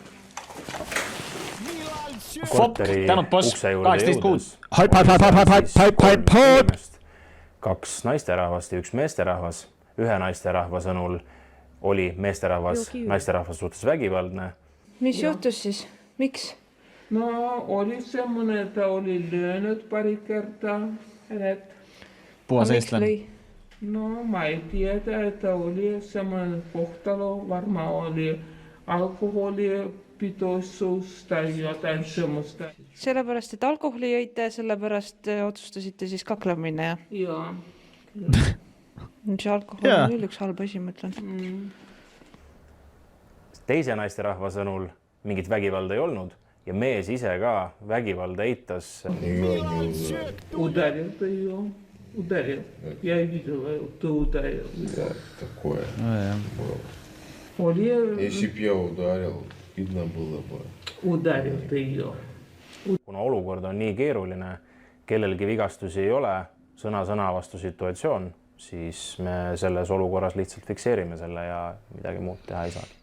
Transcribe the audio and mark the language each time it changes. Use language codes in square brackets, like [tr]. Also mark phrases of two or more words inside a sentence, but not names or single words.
[et] Korteri ukse juurde jõudes. Kaks naisterahvast ja üks meesterahvas. Ühe naisterahva sõnul oli meesterahvas naisterahvas suhtes vägivaldne. Mis juhtus siis? Miks? [fi] No oli semmoinen, että oli lyönyt pari kertaa hänet. [et] Puhas eestlane. [fi] No mä ei tiedä, että oli semmoinen kohtalo. Varmaan oli alkoholipitoisuus tai jotain semmoista. [et] Sellepärast, et alkoholi jõite, sellepärast otsustasite siis kaklema minna, ja? Joo. See alkohol on küll üks halb asi, mõtlen. Teise naisterahva sõnul mingit vägivalda ei olnud ja mees ise ka vägivalda eitas. Udaril ta ju. [ru] Ударил. Я видела, ты ударил. Да, такое. Если б я ударил, видно было бы. Ударил ты ее. [et] Kuna olukord on nii keeruline, kellelgi vigastusi ei ole, sõna vastu situatsioon, siis me selles olukorras lihtsalt fikseerime selle ja midagi muud teha ei saagi.